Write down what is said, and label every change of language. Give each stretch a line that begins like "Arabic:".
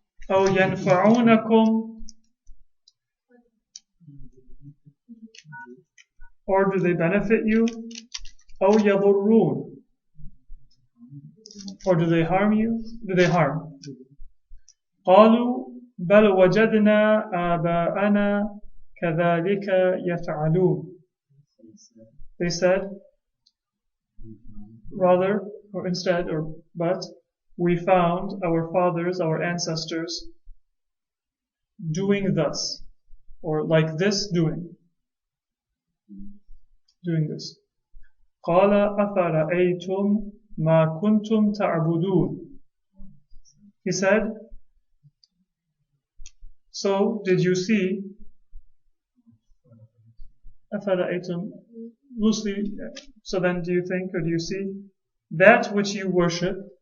Arabic: أو ينفعونكم,
English: or do they benefit you?
Arabic: أو يضرون,
English: or do they harm you? Do they harm?
Arabic: قالوا بل وجدنا آباءنا كذلك يفعلون.
English: They said, rather, or instead, or but, we found our fathers, our ancestors, doing thus, or like this doing this.
Arabic: قال أفرأيتم ما كنتم تعبدون.
English: He said, so did you see, أفرأيتم, loosely, so then do you think or do you see, that which you worship,